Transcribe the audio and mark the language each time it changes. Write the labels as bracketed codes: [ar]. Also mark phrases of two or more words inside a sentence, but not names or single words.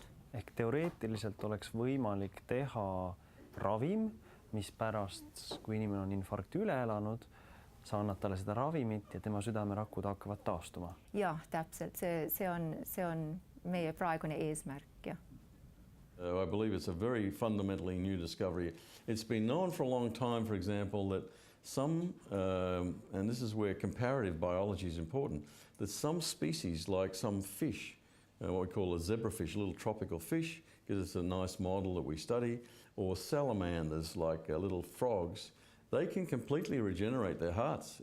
[et] Ehk teoreetiliselt oleks võimalik teha ravim, mis pärast, kui inimene on infarkti üle elanud, sa annad talle seda ravimit ja tema südamerakud hakkavad taastuma. Jah, täpselt. See on meie praegune eesmärk, jah. [en] I believe it's a very fundamentally new discovery. It's been known for a long time, for example, that some, and this is where comparative biology is important, that some species, like some fish, what we call a zebrafish, a little tropical fish, because it's a nice model that we study, or salamanders, like little frogs, they can completely regenerate their hearts.